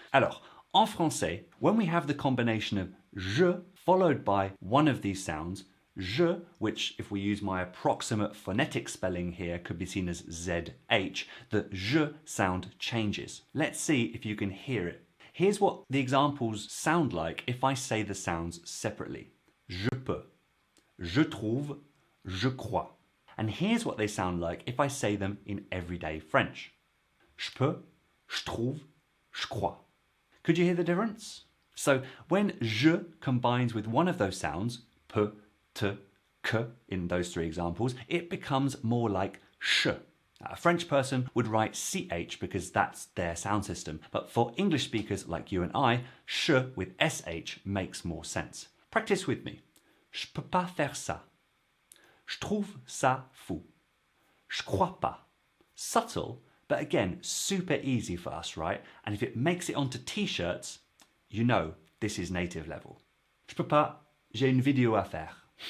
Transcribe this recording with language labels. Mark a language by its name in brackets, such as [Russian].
[French] Alors, en français, [English] when we have the combination of je followed by one of these sounds, je, which if we use my approximate phonetic spelling here could be seen as ZH, the je sound changes. Let's see if you can hear it. Here's what the examples sound like if I say the sounds separately. [French] Je peux, je trouve, je crois. [English] And here's what they sound like if I say them in everyday French. [French] Je peux, je trouve, je crois. [English] Could you hear the difference? So when je combines with one of those sounds, peu, te, que, in those three examples, it becomes more like sh. A French person would write ch because that's their sound system, but for English speakers like you and I, sh with sh makes more sense. Practice with me. [French] Je peux pas faire ça. Je trouve ça fou. Je crois pas. [English] Subtle, but again, super easy for us, right? And if it makes it onto t-shirts, you know this is native level. [French] Je peux pas, j'ai une vidéo à faire.